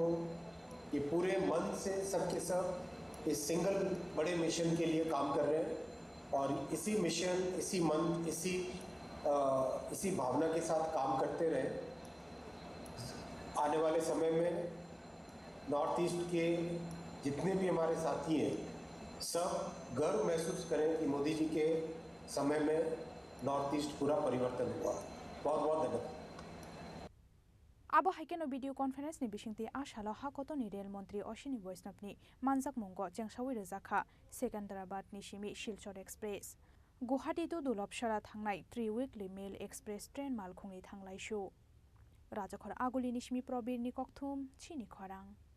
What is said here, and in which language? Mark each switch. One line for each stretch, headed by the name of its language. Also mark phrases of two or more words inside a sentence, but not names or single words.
Hindi: ये पूरे मन से सबके सब इस सिंगल बड़े मिशन के लिए काम कर रहे हैं, और इसी मिशन, इसी मन, इसी भावना के साथ काम करते रहे। आने वाले समय में नॉर्थ ईस्ट के जितने भी हमारे साथी हैं, सब गर्व महसूस करें कि मोदी जी के समय में नॉर्थ ईस्ट पूरा परिवर्तन हुआ। बहुत बहुत धन्यवाद।
Kok Borok: Abo haikeno
English: video conference
Kok Borok: ni bisingti ashalo hakotoni
Hindi: रेल मंत्री
Kok Borok: Chini Khorang manjak mungo jengsawi rojaka Secunderabad ni simi Silchar Express Guwahati to Dulabsara thangnai
English: 3-weekly mail express train
Kok Borok: malkhungni thanglai shu Rajakhor aguli ni simi probir ni kokthum Chini Khorang